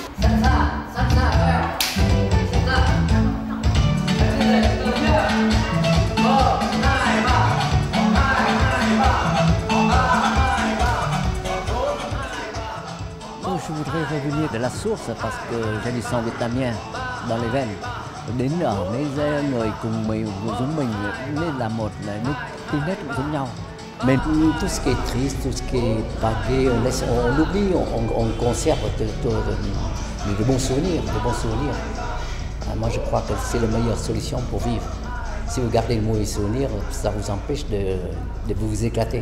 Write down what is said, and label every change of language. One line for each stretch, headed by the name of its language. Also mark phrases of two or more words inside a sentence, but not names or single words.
French: Je voudrais revenir de la source parce que j'ai du sang vietnamien dans les veines.
Vietnamese: Đến ở mấy người cùng mình giống mình nên là một là nước tính nét cũng giống nhau.
French: Mais tout ce qui est triste, tout ce qui est pavé, on oublie, on conserve de bons souvenirs, Moi je crois que c'est la meilleure solution pour vivre. Si vous gardez le mauvais souvenir, ça vous empêche de vous éclater.